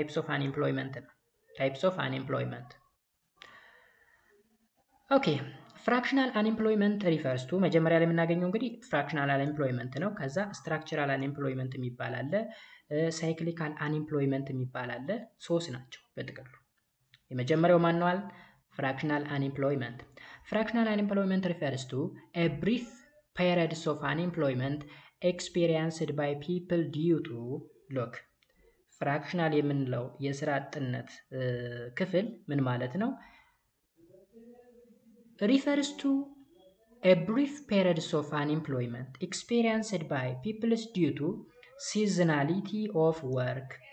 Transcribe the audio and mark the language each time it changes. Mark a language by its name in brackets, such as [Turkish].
[Amharic] ታይፕስ ኦፍ አንኤምፕሎይመንት ነው። ታይፕስ ኦፍ አንኤምፕሎይመንት ኦኬ። ፍራክሽናል አንኤምፕሎይመንት ሪፈርስ ቱ መጀመሪያ ላይ የምናገኘው እንግዲህ ፍራክሽናል አንኤምፕሎይመንት ነው። ከዛ ስትራክቸራል አንኤምፕሎይመንት የሚባል አለ፣ ሳይክሊካል አንኤምፕሎይመንት የሚባል አለ። ሶስት ናቸው በጥቅሉ። የመጀመሪያው ማንዋል fractional unemployment. [English] Fractional unemployment refers to a brief periods of unemployment experienced by people due to look. [Amharic] ፍራክሽናል የምንለው የስራ አጥነት ክፍል ምን ማለት ነው? [English] refers to a brief periods of unemployment experienced by people due to seasonality of work.